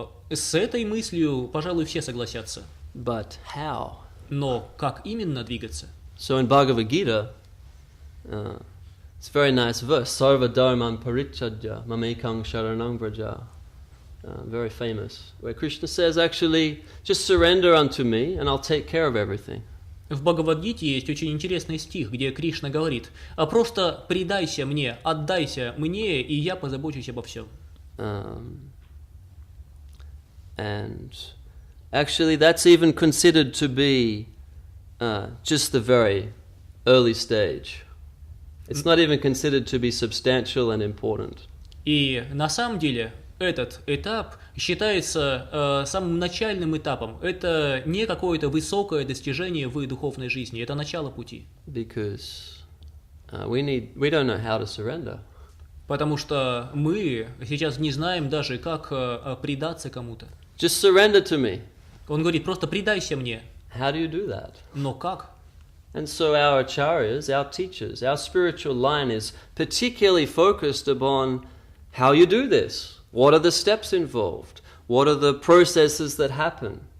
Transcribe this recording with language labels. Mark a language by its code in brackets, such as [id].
[ru] С этой мыслью, пожалуй, все согласятся. [en] But how? [ru] Но как именно двигаться? [en] So in Bhagavad Gita, it's a very nice verse. [sa] Sarva dharman parichadya mamekang sharanang vraja. [en] Very famous. Where Krishna says, actually, just surrender unto me and I'll take care of everything. [ru] В Бхагавад-гите есть очень интересный стих, где Кришна говорит: «А просто предайся мне, отдайся мне, и я позабочусь обо всем». [en] And actually, that's even considered to be just the very early stage. It's not even considered to be substantial and important. [ru] И на самом деле этот этап считается самым начальным этапом. Это не какое-то высокое достижение в духовной жизни, это начало пути. [en] Because we don't know how to surrender. [ru] Потому что мы сейчас не знаем даже, как предаться кому-то. [en] Just surrender to me. [ru] Он говорит: просто предайся мне. [en] How do you do that? [ru] Но как? [en] And so our acharyas, our teachers, our spiritual line is particularly focused upon how you do this. What are the steps involved? What are the processes that happen?